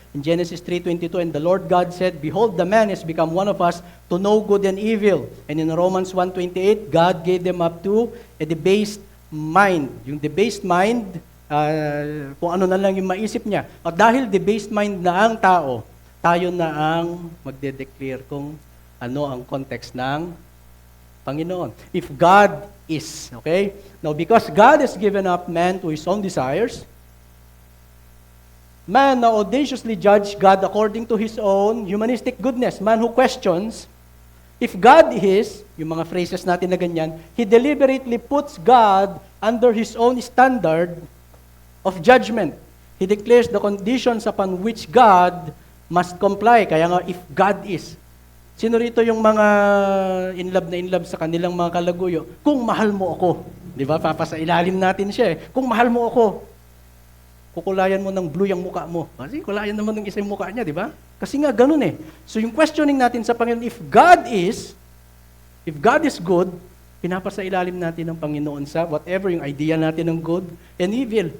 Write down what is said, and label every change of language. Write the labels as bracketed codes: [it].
[en] In Genesis 3:22, and the Lord God said, behold, the man has become one of us to know good and evil. And in Romans 1:28, God gave them up to a debased mind. [tl] Yung debased mind, kung ano na lang yung maisip niya. At dahil debased mind na ang tao, tayo na ang magde-declare kung ano ang context ng Panginoon. [en] If God is, okay? Now, because God has given up man to his own desires, man now audaciously judge God according to his own humanistic goodness. Man who questions, if God is, [tl] yung mga phrases natin na ganyan, [en] he deliberately puts God under his own standard of judgment. He declares the conditions upon which God must comply. [tl] Kaya nga, [en] if God is. [tl] Sino rito yung mga in love sa kanilang mga kalaguyo? Kung mahal mo ako. Di ba? Papasa ilalim natin siya eh. Kung mahal mo ako, kukulayan mo ng blue yung mukha mo. Kasi kulayan naman ng isa yung mukha niya, di ba? Kasi nga ganun eh. So yung questioning natin sa Panginoon, [en] if God is good, [tl] pinapasa ilalim natin ng Panginoon sa whatever yung idea natin ng good and evil.